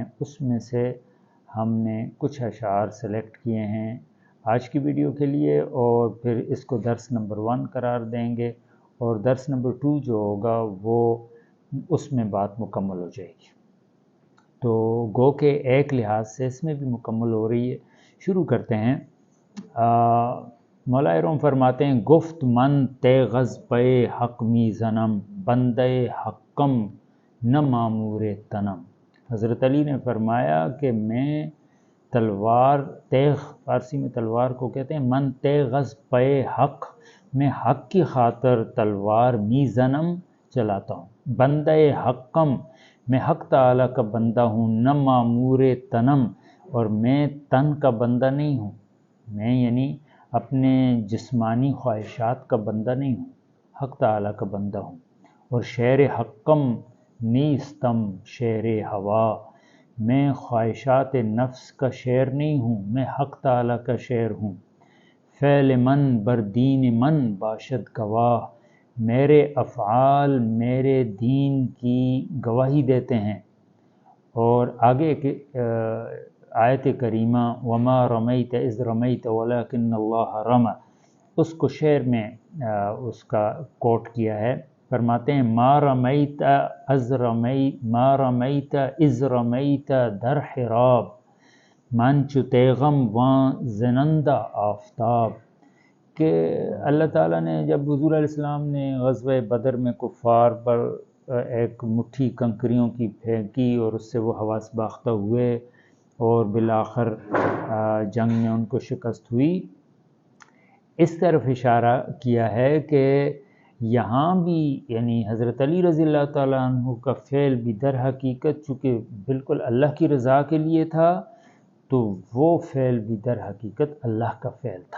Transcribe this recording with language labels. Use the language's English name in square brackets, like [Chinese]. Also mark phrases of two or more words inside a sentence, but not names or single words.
[Urdu] اس میں سے ہم نے کچھ اشعار سلیکٹ کیے ہیں آج کی ویڈیو کے لیے، اور پھر اس کو درس نمبر 1 قرار دیں گے، اور درس نمبر 2 جو ہوگا وہ اس میں بات مکمل ہو جائے گی۔ تو گو کہ ایک لحاظ سے اس میں بھی مکمل ہو رہی ہے۔ شروع کرتے ہیں۔ مولائے روم فرماتے ہیں: [Persian] گفت من تیغز پے حق می زنم، بندے حقم نہ معمور تنم۔ [Urdu] حضرت علی نے فرمایا کہ میں تلوار، تیغ فارسی میں تلوار کو کہتے ہیں، [Persian] من تیغز پے حق، [Urdu] میں حق کی خاطر تلوار [Persian] می زنم [Urdu] چلاتا ہوں، [Persian] بندے حقم، [Urdu] میں حق تعالیٰ کا بندہ ہوں، [Persian] نہ معمور تنم، [Urdu] اور میں تن کا بندہ نہیں ہوں، میں یعنی اپنے جسمانی خواہشات کا بندہ نہیں ہوں، حق تعالیٰ کا بندہ ہوں۔ اور [Persian] شیر حقم نیستم شیر ہوا، [Urdu] میں خواہشات نفس کا شیر نہیں ہوں، میں حق تعالیٰ کا شیر ہوں۔ [Persian] فعل من بر دین من باشد گواہ، [Urdu] میرے افعال میرے دین کی گواہی دیتے ہیں۔ اور آگے کہ آیت کریمہ [Arabic] وما رمیت اذ رمیت ولکن اللہ رمی، [Urdu] اس کو شعر میں اس کا کوٹ کیا ہے۔ فرماتے ہیں: [Arabic] ما رمیت اذ رمیت [Persian] در حراب، من چو تیغم واں زنندہ آفتاب، [Urdu] کہ اللہ تعالیٰ نے جب حضور علیہ السلام نے غزوہ بدر میں کفار پر ایک مٹھی کنکریوں کی پھینکی اور اس سے وہ حواس باختہ ہوئے اور بالآخر جنگ میں ان کو شکست ہوئی، اس طرف اشارہ کیا ہے کہ یہاں بھی یعنی حضرت علی رضی اللہ تعالیٰ عنہ کا فعل بھی در حقیقت چونکہ بالکل اللہ کی رضا کے لیے تھا، تو وہ فعل بھی در حقیقت اللہ کا فعل تھا۔